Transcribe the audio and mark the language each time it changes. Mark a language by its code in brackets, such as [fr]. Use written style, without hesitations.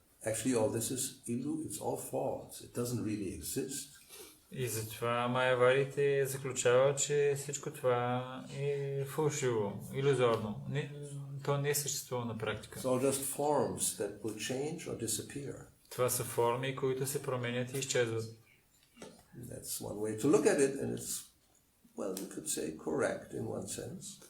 [en] Actually, all this is it's all false. It doesn't really exist. [bg] И затова майяварите заключават, че всичко това е фалшиво, илюзорно. То не съществува на практика. [en] It's all just forms that will change or disappear. [bg] Това са форми, които се променят и изчезват. [en] That's one way to look at it, and it's, well, you could say correct in one sense.